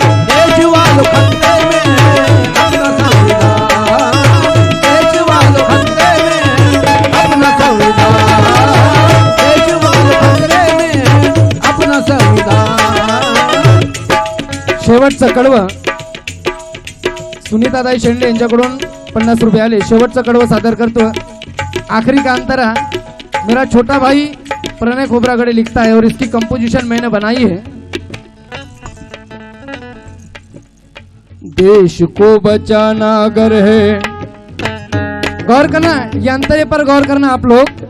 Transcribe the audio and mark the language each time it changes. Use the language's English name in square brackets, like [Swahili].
[Hindi] देश वालों खतरे में है अपना संविधान, देश वालों खतरे में है अपना संविधान, देश वालों खतरे में है अपना संविधान। [Marathi] शेवटचं कडवं सुनीताताई शेंडे यांच्याकडून 50 रुपये आले। शेवटचं कडवं सादर करतो। [Hindi] आखिरी का अंतरा मेरा छोटा भाई प्रणय खोबरागड़े लिखता है और इसकी कंपोजिशन मैंने बनाई है। देश को बचाना अगर है, गौर करना, ये अंतरे पर गौर करना आप लोग।